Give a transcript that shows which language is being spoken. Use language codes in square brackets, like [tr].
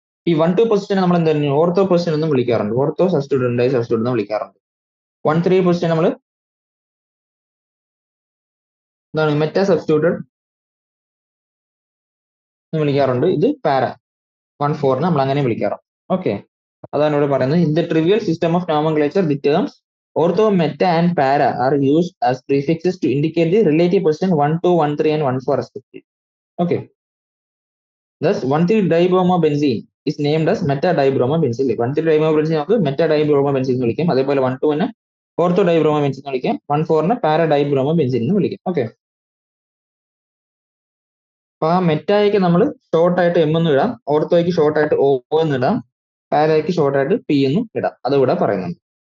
[ml] ഈ 1 2 പൊസിഷൻ നമ്മൾ എന്തായിരുന്നു? ഓർത്തോ പൊസിഷൻ എന്നും വിളിക്കാറുണ്ട്. ഓർത്തോ സബ്സ്റ്റിറ്റ്യൂട്ട് ഡൈ സബ്സ്റ്റിറ്റ്യൂട്ട് എന്ന് വിളിക്കാറുണ്ട്. 1 3 പൊസിഷൻ നമ്മൾ എന്താണ്? മെറ്റാ സബ്സ്റ്റിറ്റ്യൂട്ടഡ് എന്ന് വിളിക്കാറുണ്ട്. ഇത് പാര 1 4 നമ്മൾ അങ്ങനെ വിളിക്കാറുണ്ട്. ഓക്കെ. അതാണ് ഇവിടെ പറയുന്നത്. [en] In the trivial system of nomenclature, the terms ortho, meta and para are used as prefixes to indicate the relative position 1 2 1 3 and 1 4 respectively. Okay. Thus 1 3 dibromobenzene is named as meta dibromobenzene. [ml] 1 3 dibromobenzene നമുക്ക് meta dibromobenzene എന്ന് വിളിക്കാം. അതേപോലെ 1 2 നെ ortho dibromobenzene എന്ന് വിളിക്കാം. 1 4 നെ para dibromobenzene എന്ന് വിളിക്കാം. ഓക്കെ. അപ്പൊ ആ മെറ്റായ്ക്ക് നമ്മൾ ഷോർട്ട് ആയിട്ട് M എന്ന് ഇടാം, ഓർത്തോയ്ക്ക് ഷോർട്ട് ആയിട്ട് O എന്ന് ഇടാം, പാരയ്ക്ക് ഷോർട്ട് ആയിട്ട് P എന്നും ഇടാം. അതുകൂടെ പറയുന്നുണ്ട്.